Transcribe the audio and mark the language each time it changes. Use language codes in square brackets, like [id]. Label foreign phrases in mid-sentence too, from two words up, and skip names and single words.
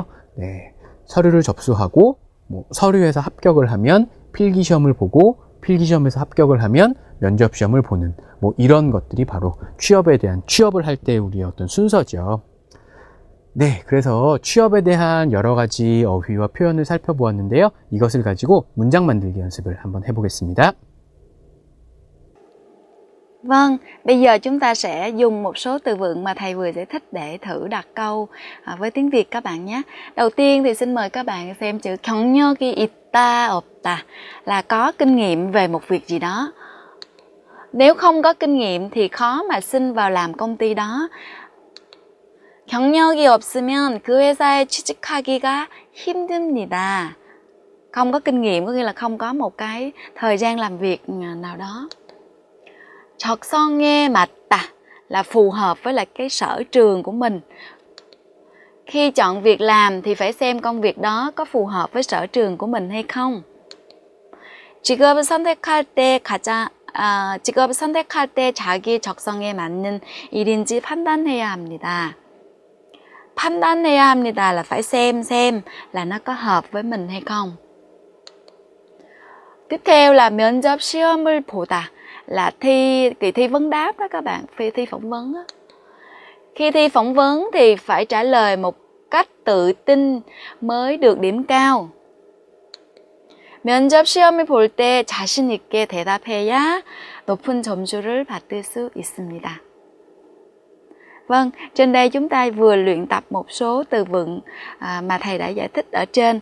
[ko] 네, 서류를 접수하고 서류에서 합격을 하면 필기시험을 보고 필기시험에서 합격을 하면 면접시험을 보는 이런 것들이 바로 취업을 할 때 우리의 어떤 순서죠. 네, 그래서 취업에 대한 여러 가지 어휘와 표현을 살펴보았는데요. 이것을 가지고 문장 만들기 연습을 한번 해보겠습니다. [vi] Vâng, bây giờ chúng ta sẽ dùng một số từ vựng mà thầy vừa giải thích để thử đặt câu với tiếng Việt các bạn nhé. Đầu tiên thì xin mời các bạn xem chữ [ko] 경력이 있다, 없다 [vi] là có kinh nghiệm về một việc gì đó. Nếu không có kinh nghiệm thì khó mà xin vào làm công ty đó. [ko] 경력이 없으면 그 회사에 취직하기가 힘듭니다. [vi] Không có kinh nghiệm có nghĩa là không có một cái thời gian làm việc nào đó. [ko] 적성에 맞다 [vi] là phù hợp với lại cái sở trường của mình. Khi chọn việc làm thì phải xem công việc đó có phù hợp với sở trường của mình hay không. [ko] 직업을 선택할 때 자기 적성에 맞는 일인지 판단해야 합니다. 판단해야 합니다 [vi] là phải xem là nó có hợp với mình hay không. Tiếp theo là [ko] 면접 시험을 보다 [vi] là kỳ thi vấn đáp đó các bạn, thi phỏng vấn đó. Khi thi phỏng vấn thì phải trả lời một cách tự tin mới được điểm cao. [ko] 면접 시험을 볼 때 자신 있게 대답해야 높은 점수를 받을 수 있습니다. [vi] Vâng, trên đây chúng ta vừa luyện tập một số từ vựng mà thầy đã giải thích ở trên.